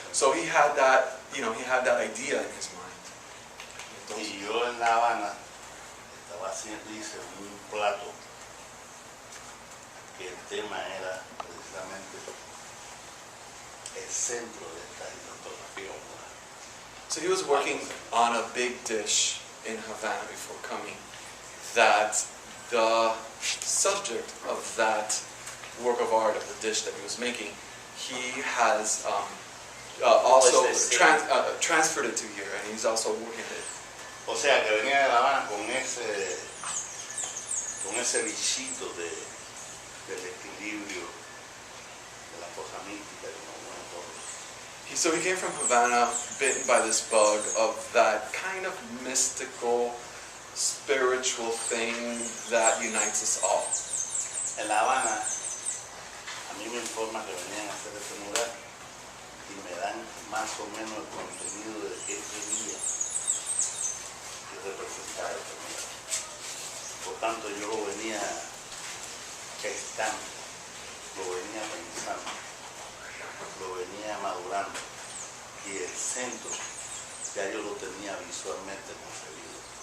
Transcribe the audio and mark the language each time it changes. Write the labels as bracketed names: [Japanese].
[English] So he had that, he had that idea in his mind. [Spanish] Y yo en La Habana estaba haciendo, hice un plato que el tema era precisamente el centro de esta fotografía humana. [English] So he was working on a big dish in Havana before coming, that the subject of that work of art, of the dish that he was making, he has also transferred it to here, and he's also working it. [Spanish] O sea que venía de La Habana con ese bichito del equilibrio, de la cosa mística, de una buena cosa. [English] So he came from Havana, bitten by this bug of that kind of mystical, spiritual thing that unites us all. [Spanish] En La Habana, a mí me informa que venían a hacer ese mural y me dan más o menos el contenido de ese día que representaba ese mural. Por tanto, yo lo venía gestando, lo venía pensando, lo venía madurando y el centro ya yo lo tenía visualmente concebido.